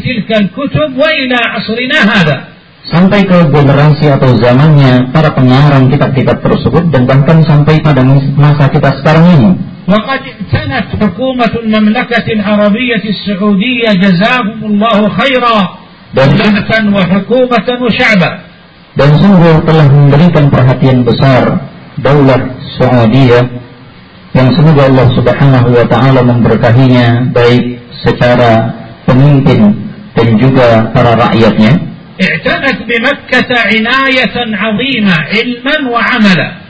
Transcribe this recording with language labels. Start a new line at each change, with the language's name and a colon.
Indonesian: Sampai ke generasi atau zamannya para pengarang kitab-kitab tersebut dan bahkan sampai pada masa kita sekarang ini.
Arabic: وقد اقتنت حكومة المملكة العربية السعودية جزاهم الله خيرا دولة وحكومة وشعبا.
Indonesian: Dan sungguh telah memberikan perhatian besar daulah Saudiyah yang semoga Allah Subhanahu wa taala memberkahinya baik secara pemimpin dan juga para rakyatnya.
Arabic: اعتنت بمكة عناية عظيمة علما وعملا.